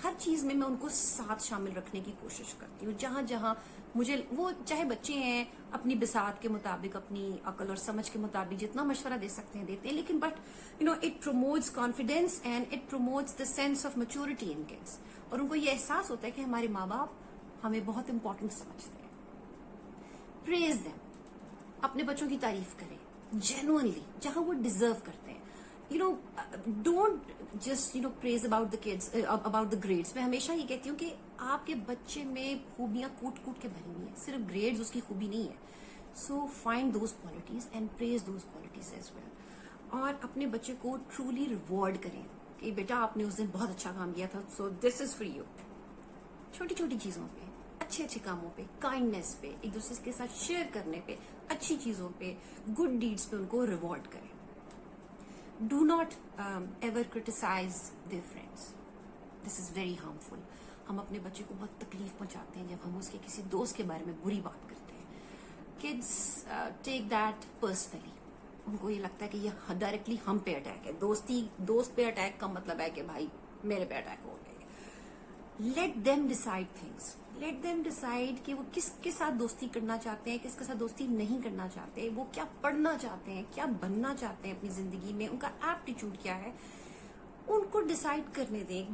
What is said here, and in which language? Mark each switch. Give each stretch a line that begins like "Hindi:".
Urdu: ہر چیز میں ان کو ساتھ شامل رکھنے کی کوشش کرتی ہوں. جہاں جہاں مجھے, وہ چاہے بچے ہیں, اپنی بساط کے مطابق, اپنی عقل اور سمجھ کے مطابق جتنا مشورہ دے سکتے ہیں دیتے ہیں, لیکن
English: But it promotes confidence and it promotes the sense of maturity in kids.
Urdu: اور ان کو یہ احساس ہوتا ہے کہ ہمارے ماں باپ ہمیں بہت امپورٹنٹ سمجھتے ہیں.
English: praise them,
Urdu: اپنے بچوں کی تعریف کریں جینوئنلی جہاں وہ ڈیزرو کرتے ہیں.
English: Don't just praise about the kids, about the grades.
Urdu: میں ہمیشہ یہ کہتی ہوں کہ آپ کے بچے میں خوبیاں کوٹ کوٹ کے بھری ہوئی ہیں, صرف گریڈز اس کی خوبی نہیں ہے.
English: So find those qualities and praise those qualities as well.
Urdu: اور اپنے بچے کو ٹرولی ریوارڈ کریں کہ بیٹا آپ نے اس دن بہت اچھا کام کیا تھا,
English: So this is for you.
Urdu: چھوٹی چھوٹی چیزوں پہ, اچھے اچھے کاموں پہ, کائنڈنیس پہ, ایک دوسرے کے ساتھ شیئر کرنے پہ, اچھی چیزوں پہ, گڈ ڈیڈس پہ ان کو ریوارڈ کریں.
English: Do not ever criticize their friends. This is very harmful.
Urdu: ہم اپنے بچے کو بہت تکلیف پہنچاتے ہیں جب ہم اس کے کسی دوست کے بارے میں بری بات کرتے ہیں.
English: Kids take that personally.
Urdu: ان کو یہ لگتا ہے کہ یہ ڈائریکٹلی ہم پہ اٹیک ہے. دوست پہ اٹیک کا مطلب ہے کہ بھائی میرے پہ اٹیک ہو گئے.
English: Let them decide things. Let them decide
Urdu: کہ وہ کس کے ساتھ دوستی کرنا چاہتے ہیں, کس کے ساتھ دوستی نہیں کرنا چاہتے, وہ کیا پڑھنا چاہتے ہیں, کیا بننا چاہتے ہیں اپنی زندگی میں, ان کا ایپٹیچیوڈ کیا ہے, ان کو ڈیسائیڈ کرنے دیں.